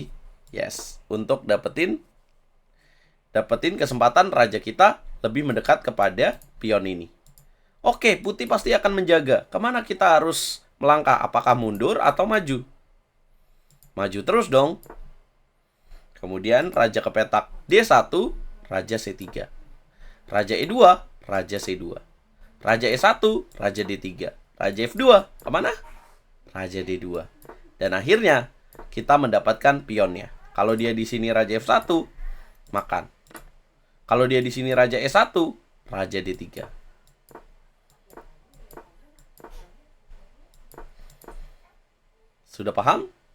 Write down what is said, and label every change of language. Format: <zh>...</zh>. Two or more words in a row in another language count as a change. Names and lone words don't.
<id>Yes, untuk dapetin kesempatan raja kita lebih mendekat kepada pion ini. Oke, putih pasti akan menjaga. Kemana kita harus melangkah? Apakah mundur atau maju? Maju terus dong. Kemudian raja ke petak D1, raja C3. Raja E2, raja C2. Raja E1, raja D3. Raja F2, kemana? Raja D2. Dan akhirnya kita mendapatkan pionnya. Kalau dia di sini raja F1, makan. Kalau dia di sini raja E1, raja D3. Sudah paham?</id>